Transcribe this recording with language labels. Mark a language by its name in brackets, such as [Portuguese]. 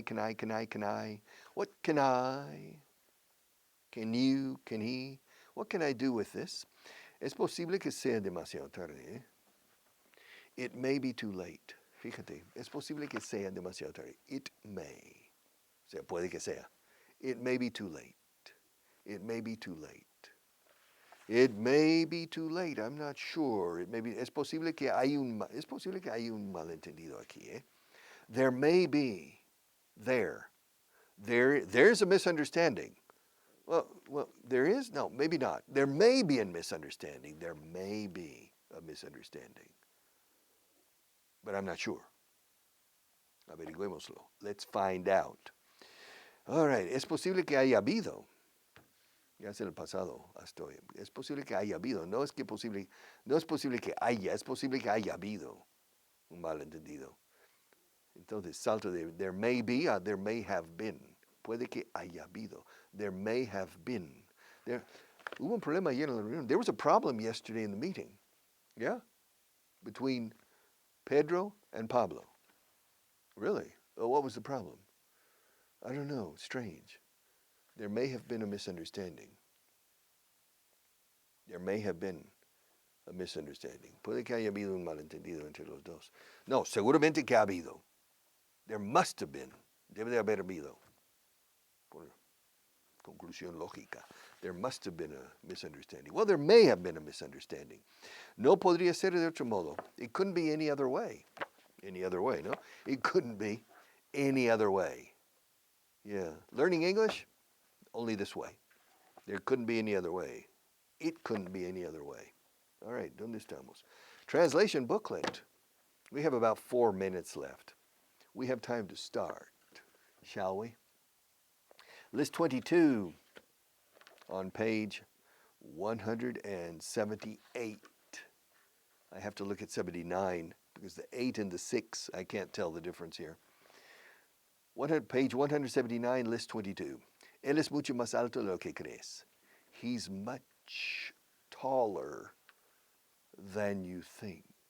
[English] Can I? Can I? Can I? What can I? Can you? Can he? What can I do with this? [Spanish] Es posible que sea demasiado tarde. [English] It may be too late. [Spanish] Fíjate, es posible que sea demasiado tarde. [English] It may. [Spanish] O sea, puede que sea. [English] It may be too late. It may be too late. It may be too late. I'm not sure. It may be. [Spanish] Es posible que hay un malentendido aquí. [English] There may be. There's a misunderstanding. Well, there is? No, maybe not. There may be a misunderstanding. There may be a misunderstanding. But I'm not sure. [Spanish] Averigüémoslo. [English] Let's find out. All right. [Spanish] Es posible que haya habido. Ya es el pasado hasta hoy. Es posible que haya habido. No es posible que haya. Es posible que haya habido un malentendido. Entonces, salto de [English] there may be a there may have been. [Spanish] Puede que haya habido. [English] There may have been. [Spanish] Hubo un problema ayer en la reunión. [English] There was a problem yesterday in the meeting. Yeah? Between Pedro and Pablo. Really? Oh, what was the problem? I don't know. Strange. There may have been a misunderstanding. There may have been a misunderstanding. [Spanish] Puede que haya habido un malentendido entre los dos. No, seguramente que ha habido. [English] There must have been. [Spanish] Debe de haber habido. Por conclusión lógica. [English] There must have been a misunderstanding. Well, there may have been a misunderstanding. [Spanish] No podría ser de otro modo. [English] It couldn't be any other way. Any other way, no? It couldn't be any other way. Yeah. Learning English? Only this way. There couldn't be any other way. It couldn't be any other way. All right, [Spanish] ¿dónde estamos? [English] Translation booklet. We have about 4 minutes left. We have time to start, shall we? List 22 on page 178. I have to look at 79 because the 8 and the 6, I can't tell the difference here. Page 179, list 22. [Spanish] Él es mucho más alto de lo que crees. [English] He's much taller than you think.